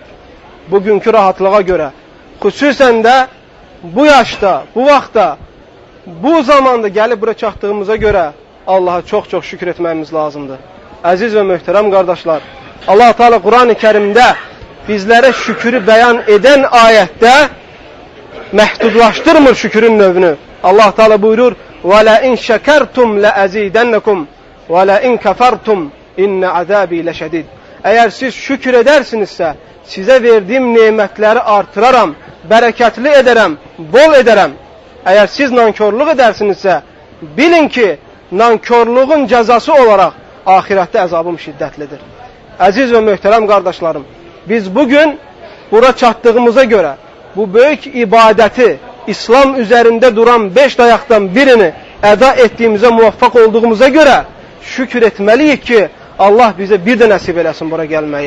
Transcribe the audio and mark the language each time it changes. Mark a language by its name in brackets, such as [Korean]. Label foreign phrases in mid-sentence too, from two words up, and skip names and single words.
[Turkish] Bugünkü rahatlığa göre, [Azerbaijani] xüsusən də bu yaşta, bu vaxtda, bu zamanda gelip bura çatdığımıza göre [Turkish] Allah'a çok çok şükür etmemiz lazımdır. Aziz ve muhterem kardeşler, Allah Teala Kur'an-ı Kerim'de bizlere şükürü beyan eden ayette [Azerbaijani] məhdudlaşdırmır şükürün növünü. [Turkish] Allah Teala buyurur: [Arabic] وَلَاِنْ شَكَرْتُمْ لَأَزِيدَنَّكُمْ وَلَاِنْ كَفَرْتُمْ اِنَّ عَذَابِي لَشَدِيدٌ. [Turkish] Eğer siz şükür edersinizse size verdiğim nimetleri artıraram, bereketli ederim, bol ederim. Eğer siz nankörlük edersinizse bilin ki nankörlüğün cezası olarak ahirette azabım şiddetlidir. Aziz ve muhterem kardeşlerim, biz bugün bura çattığımıza göre bu büyük ibadeti, İslam üzerinde duran 5 dayaktan birini eda ettiğimize muvaffak olduğumuza göre şükür etmeliyiz ki Allah bize bir de nasip eylesin buraya gelmeyi.